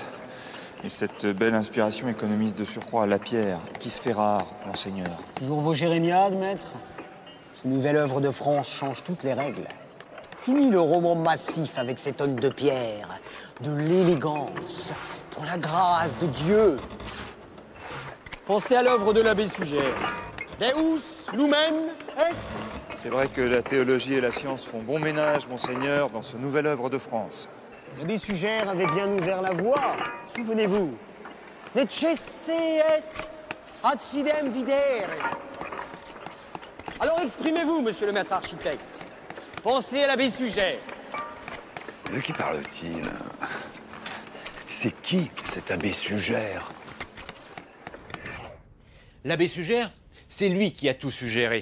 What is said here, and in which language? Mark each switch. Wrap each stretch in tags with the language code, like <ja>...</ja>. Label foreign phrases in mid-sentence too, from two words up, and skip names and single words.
<fr>Et cette belle inspiration économise de surcroît la pierre, qui se fait rare, Monseigneur. Toujours vos jérémiades, maître? Ce nouvelle œuvre de France change toutes les règles. Fini le roman massif avec ces tonnes de pierre, de l'élégance, pour la grâce de Dieu. Pensez à l'œuvre de l'abbé Sugère.</fr> <la>Deus lumen est.</la> <fr>C'est vrai que la théologie et la science font bon ménage, Monseigneur, dans ce nouvelle œuvre de France. L'abbé Sugère avait bien ouvert la voie, souvenez-vous.</fr> <la>Necesse est ad fidem videre.</la> <fr>Alors exprimez-vous, monsieur le maître architecte. Pensez à l'abbé Sugère. De qui parle-t-il? C'est qui, cet abbé Sugère? L'abbé Sugère, c'est lui qui a tout suggéré.</fr>